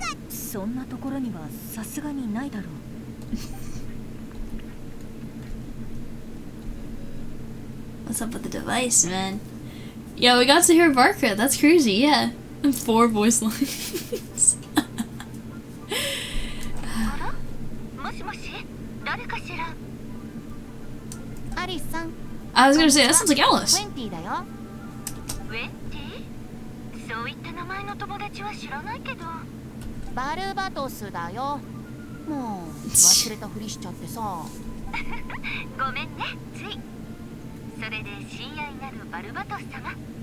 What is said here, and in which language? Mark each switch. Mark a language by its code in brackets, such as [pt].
[ja] そんなところにはさすがにないだろう。 [en] What's up with the device, man? Yeah, we got to hear Barca. That's crazy, yeah. 4 voice lines. [ja] もしもし、誰かしら？アリスさん。 [en] I was gonna say, that sounds like Alice. [ja] ウェンティだよ。ウェンティ？そういった名前の友達は知らないけど。バルバトスだよ。もう忘れたふりしちゃってさ。ごめんね、つい。それで親愛なるバルバトス様。